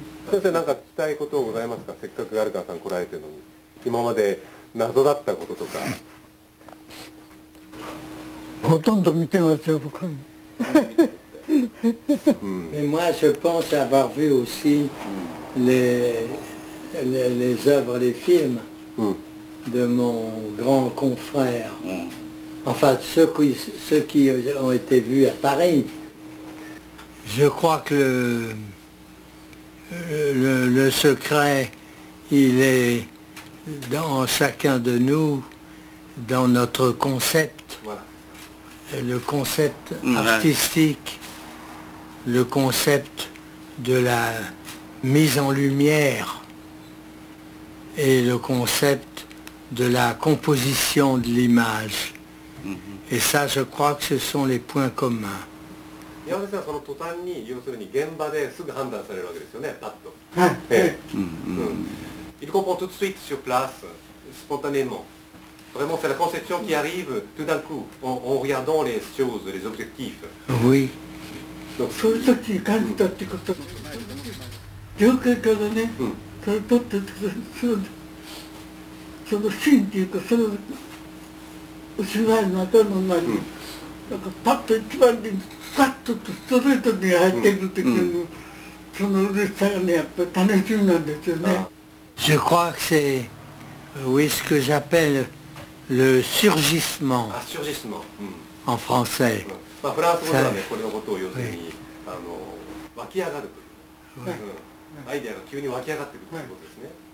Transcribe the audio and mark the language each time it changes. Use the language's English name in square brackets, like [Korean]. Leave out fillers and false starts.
[Japanese] 先生、何か聞きたいことございますか？せっかくアルカさん来られてるのに、今まで謎だったこととか。ほとんど見てますよ、僕。 [French] Mais moi, je pense avoir vu aussi les œuvres, les films de mon grand confrère. Enfin, ceux qui ont été vus à Paris. Je crois que le secret, il est dans chacun de nous, dans notre concept. Voilà. Le concept artistique, le concept de la mise en lumière et le concept de la composition de l'image. Et ça, je crois que ce sont les points communs. [Japanese] 宮本先生はその途端に要するに現場ですぐ判断されるわけですよね、パッと。はい。 [French] Il comprend tout de suite sur place, spontanément. Vraiment, c'est la conception qui arrive tout d'un coup, en regardant les choses, les objectifs. Oui. Donc, [Japanese] そういう時に感じたってこと情景からね、それとってそのシーンっていうかそのお芝居の頭の中に、なんかパッと一番にパッとストレートに入ってくる時の、その嬉しさがねやっぱり楽しみなんですよね。 [French] Je crois que c'est, oui, ce que j'appelle le surgissement ah, surgissement. en français. [Japanese] まあ、フランス語ではね、これのことを要するに、湧き上がるという、アイデアが急に湧き上がってくるということですね。